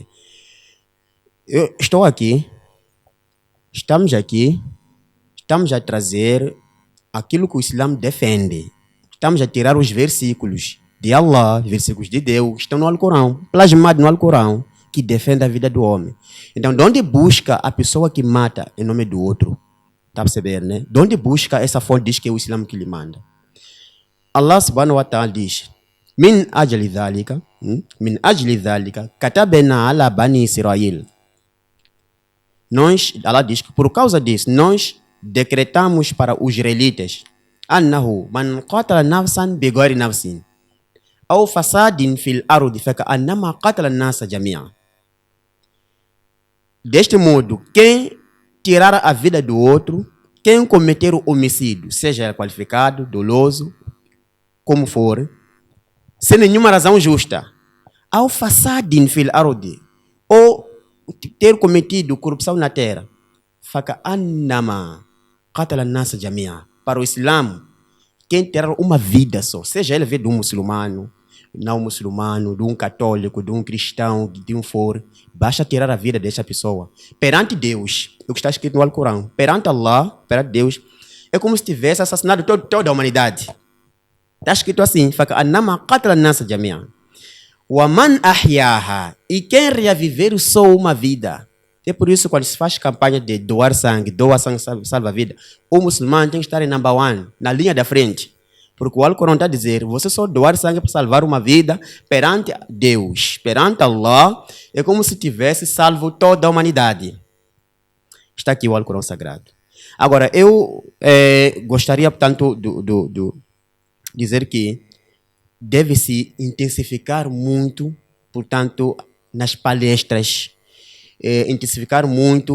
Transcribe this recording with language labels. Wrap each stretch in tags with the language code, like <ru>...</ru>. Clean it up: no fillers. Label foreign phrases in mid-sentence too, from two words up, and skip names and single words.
<pt>Eu estou aqui, estamos a trazer aquilo que o Islã defende. Estamos a tirar os versículos de Allah, versículos de Deus, que estão no Alcorão, plasmados no Alcorão, que defende a vida do homem. Então, de onde busca a pessoa que mata em nome do outro? Está a perceber, né? De onde busca essa fonte? Diz que é o Islã que lhe manda.</pt> <ar>الله سبحانه وتعالى diz: من أجل ذلك كتبنا على بني إسرائيل.</ar> <pt>Allah diz que por causa disso, nós decretamos para os israelitas:</pt> <ar>أنه من قتل نفسا بغير نفس أو فساد في الأرض فكأنما قتل الناس جميعا.</ar> <pt>Deste modo, quem tirar a vida do outro, quem cometer o homicídio, seja qualificado, doloso, como for, sem nenhuma razão justa, ao</pt> <ar>فساد في الأرض,</ar> <pt>ou ter cometido corrupção na terra,</pt> <ar>فكأنما قتل الناس جميعا.</ar> <pt>Para o Islã, quem terá uma vida só, seja ele de um muçulmano, não muçulmano, de um católico, de um cristão, de um for, basta tirar a vida dessa pessoa. Perante Deus, o que está escrito no Alcorão, perante Allah, perante Deus, é como se tivesse assassinado toda a humanidade. Está escrito assim:</pt> <ar>فكأنما قتل الناس جميعا. ومن أحياها,</ar> <pt>e quem reaviver só uma vida. É por isso, quando se faz campanha de doar sangue salva a vida, o muçulmano tem que estar em</pt> <en>number one,</en> <pt>na linha da frente. Porque o Alcorão está a dizer: você só doar sangue para salvar uma vida perante Deus, perante Allah, é como se tivesse salvo toda a humanidade. Está aqui o Alcorão Sagrado. Agora, eu gostaria, portanto, de dizer que deve-se intensificar muito, portanto, nas palestras, intensificar muito.</pt>